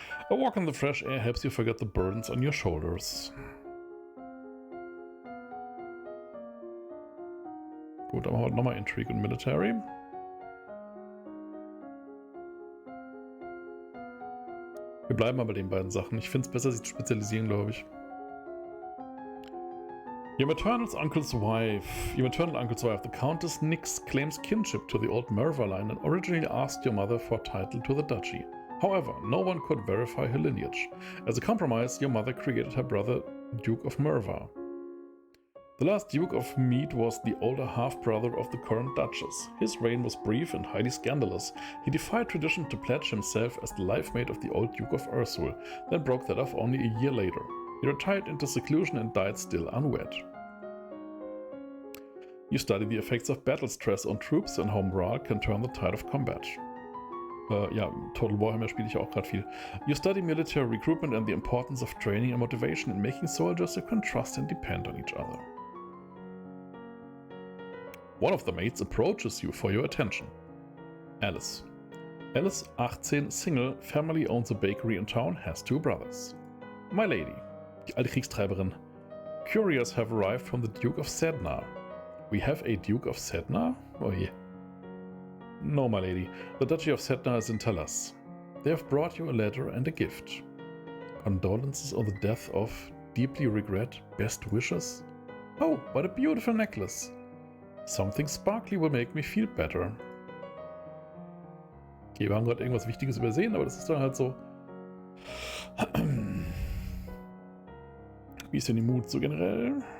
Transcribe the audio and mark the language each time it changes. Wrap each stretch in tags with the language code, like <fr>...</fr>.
<en>A walk in the fresh air helps you forget the burdens on your shoulders.</en> <de>Gut, dann machen wir nochmal Intrigue und Military. Wir bleiben mal bei den beiden Sachen. Ich finde es besser, sich zu spezialisieren, glaube ich.</de> <en>Your maternal uncle's wife, the Countess Nix, claims kinship to the old Merva line and originally asked your mother for title to the duchy. However, no one could verify her lineage. As a compromise, your mother created her brother, Duke of Merva. The last Duke of Mead was the older half-brother of the current Duchess. His reign was brief and highly scandalous. He defied tradition to pledge himself as the life mate of the old Duke of Ursul, then broke that off only a year later. He retired into seclusion and died still unwed. You study the effects of battle stress on troops and how morale can turn the tide of combat.</en> <de>Ja, Total Warhammer spiele ich auch gerade viel.</de> <en>You study military recruitment and the importance of training and motivation in making soldiers who can trust and depend on each other. One of the mates approaches you for your attention. Alice. Alice, 18, single, family owns a bakery in town, has 2 brothers. My lady.</en> <de>Die alte Kriegstreiberin.</de> <en>Couriers have arrived from the Duke of Sedna. We have a Duke of Sedna? Oh yeah. No, my lady. The Duchy of Sedna is in Talas. They have brought you a letter and a gift. Condolences on the death of, deeply regret, best wishes. Oh, what a beautiful necklace. Something sparkly will make me feel better.</en> <de>Okay, wir haben gerade irgendwas Wichtiges übersehen, aber das ist dann halt so. Wie ist denn die Mut so generell?</de>